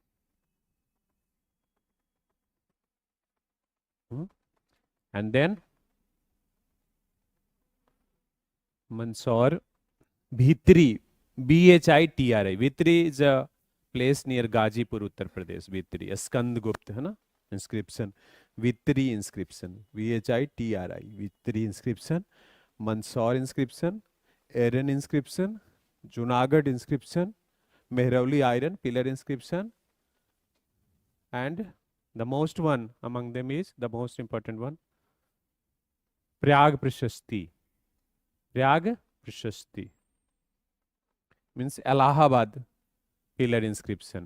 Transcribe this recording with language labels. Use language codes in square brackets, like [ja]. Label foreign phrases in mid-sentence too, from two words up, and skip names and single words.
[en] Hmm. And then Mandsaur Bhitri, Bhitri. Bhitri is a place near Gazipur, Uttar Pradesh. Bhitri, Skandgupta, [hi] है ना? [en] Inscription. Vitri inscription. Bhitri. Vitri inscription. Mandsaur inscription. Aaron inscription. Junagadh inscription. Mehrauli iron pillar inscription. And the most one among them is the most important one. Prayag Prashasti. Prayag Prashasti means Allahabad pillar inscription.